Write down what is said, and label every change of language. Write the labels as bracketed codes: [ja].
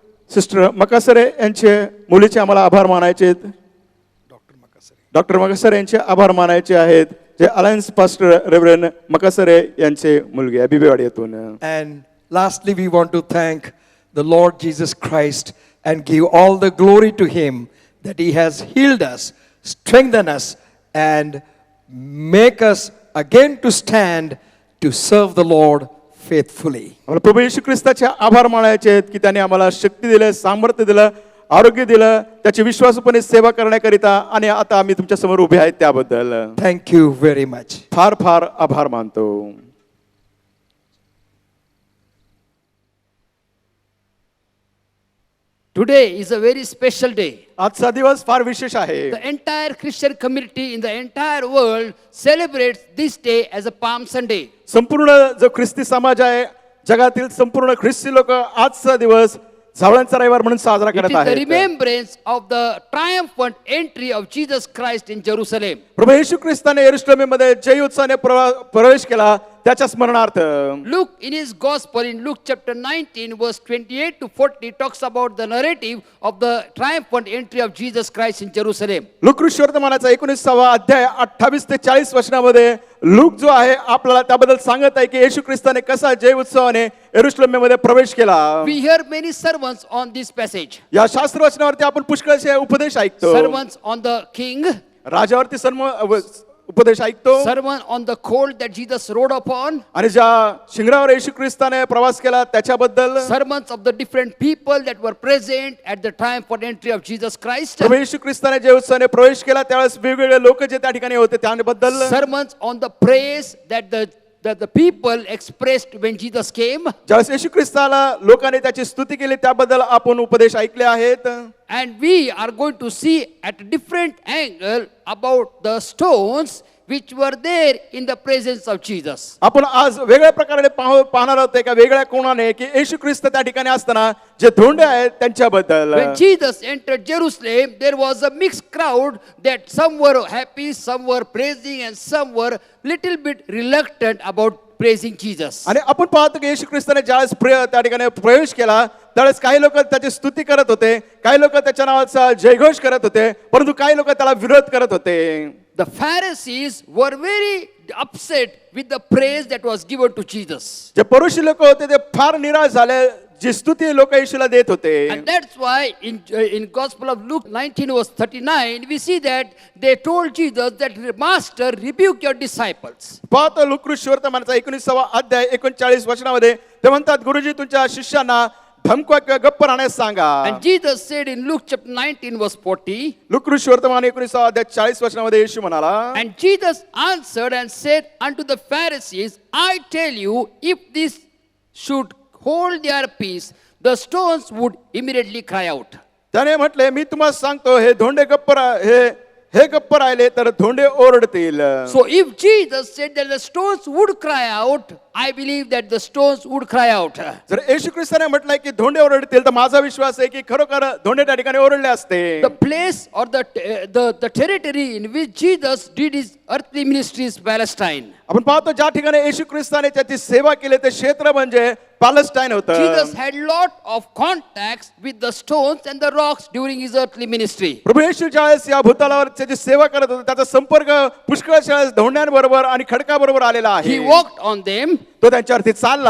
[mr] Sister Makasare यांचे मुलीचे आम्हाला आभार मानायचे आहेत. डॉक्टर मकासरे यांचे आभार मानायचे आहेत, जे अलायन्स पास्टर रेव्हरंड मकासरे यांचे मुलगी आहे बिबेवाडी येथून. [en] And lastly, we want to thank the Lord Jesus Christ and give all the glory to him that he has healed us, strengthened us, and make us again to stand to serve the Lord faithfully. [mr] आम्हाला प्रभू येशू ख्रिस्ताचे आभार मानायचे आहेत की त्याने आम्हाला शक्ती दिलं, सामर्थ्य दिलं, आरोग्य दिलं, त्याची विश्वासूपणे सेवा करण्याकरिता, आणि आता आम्ही तुमच्या समोर उभे आहेत त्याबद्दल [en] Thank you very much. [mr] फार फार आभार मानतो. [en] Today is a very special day. [mr] आजचा दिवस फार विशेष आहे. [en] The entire Christian community in the entire world celebrates this day as a Palm Sunday. [mr] संपूर्ण जो ख्रिस्ती समाज आहे, जगातील संपूर्ण ख्रिस्ती लोक आजचा दिवस सावळ्यांचा रविवार म्हणून साजरा [en] It [mr] करत [en] is the [mr] आहेत. [en] remembrance of the triumphant entry of Jesus Christ in Jerusalem. [mr] प्रभू येशू ख्रिस्ताने यरूशलेममध्ये जय उत्साहाने प्रवेश केला, त्याच्या स्मरणार्थ. [en] Luke in his gospel in Luke chapter 19 verse 28 to 40 talks about the narrative of the triumphant entry of Jesus Christ in Jerusalem. [mr] Look वर्तमानाचा 19वा अध्याय 28 ते 40 वचनामध्ये look जो आहे आपल्याला त्याबद्दल सांगत आहे की येशू ख्रिस्ताने कसा जय उत्सवाने यरूशलेममध्ये प्रवेश केला. [en] We hear many sermons on this passage. [mr] या शास्त्र वचनावरती आपण पुष्कळसे उपदेश ऐकतो. [en] Sermons on the king, [mr] राजावरती उपदेश ऐकतो, [en] sermon on the colt that Jesus rode upon, [mr] आणि ज्या शिंगरावर येशू ख्रिस्ताने प्रवास केला त्याच्याबद्दल, [en] sermons of the different people that were present at the triumphant entry of Jesus Christ, [mr] प्रभू येशू ख्रिस्ताने जय उत्सवाने प्रवेश केला त्यावेळेस वेगवेगळे लोक जे त्या ठिकाणी होते त्याबद्दल, [en] sermons on the praise that the people expressed when Jesus came, [mr] ज्यावेळेस येशू ख्रिस्ताला लोकांनी त्याची स्तुती केली त्याबद्दल आपण उपदेश ऐकले आहेत. [en] and we are going to see at a different angle about the stones which were there in the presence of Jesus. [mr] आपण आज वेगळ्या प्रकारे पाहणार आहोत एका वेगळ्या कोणाने की येशू ख्रिस्त त्या ठिकाणी असताना जे धोंडे आहेत त्यांच्याबद्दल. [en] When Jesus entered Jerusalem, there was a mixed crowd that some were happy, some were praising, and some were little bit reluctant about praising Jesus. [mr] आणि आपण पाहतो की येशू ख्रिस्ताने ज्यावेळेस त्या ठिकाणी प्रवेश केला त्यावेळेस काही लोक त्याची स्तुती करत होते, काही लोक त्याच्या नावाचा जयघोष करत होते, परंतु काही लोक त्याला विरोध करत होते. [en] The Pharisees were very upset with the praise that was given to Jesus. [mr] जे परुषी लोक होते ते फार निराश झाले जी स्तुती लोक येशूला देत होते. [en] And that's why in Gospel of Luke 19 verse 39 we see that they told Jesus that Master rebuke your disciples. [mr] पाहतो लुकऋषवर्तमानाचा 19वा अध्याय 39 वचनामध्ये ते म्हणतात गुरुजी तुमच्या शिष्यांना धमकवा किंवा गप्प राहण्यास सांगा. [en] And Jesus said in Luke chapter 19 verse 40. [mr] लुकऋषवर्तमान 19वा अध्याय 40 वचनामध्ये येशू म्हणाला. [en] And Jesus answered and said unto the Pharisees, I tell you, if this should hold their peace, the stones would immediately cry out. [mr] त्याने म्हटले मी तुम्हाला सांगतो हे धोंडे हे गप्प राहिले तर धोंडे ओरडतील. [en] So if Jesus said that the stones would cry out, I believe that the stones would cry out. [mr] जर येशू ख्रिस्ताने म्हटलंय की धोंडे ओरडतील तर माझा विश्वास आहे की खरोखर धोंडे त्या ठिकाणी ओरडले असते. [en] The place or the territory in which Jesus did his earthly ministry is Palestine. [mr] आपण पाहतो ज्या ठिकाणी येशू ख्रिस्ताने त्याची सेवा केली ते क्षेत्र म्हणजे पॅलेस्टाईन होतं. [en] Jesus had lot of contacts with the stones and the rocks during his earthly ministry. [mr] प्रभू येशू ज्यावेळेस या भूतलावर त्याची सेवा करत होता त्याचा संपर्क पुष्कळ धोंड्यांबरोबर आणि खडकाबरोबर आलेला आहे. [en] He walked on them. [mr] तो त्यांच्यावरती चालला.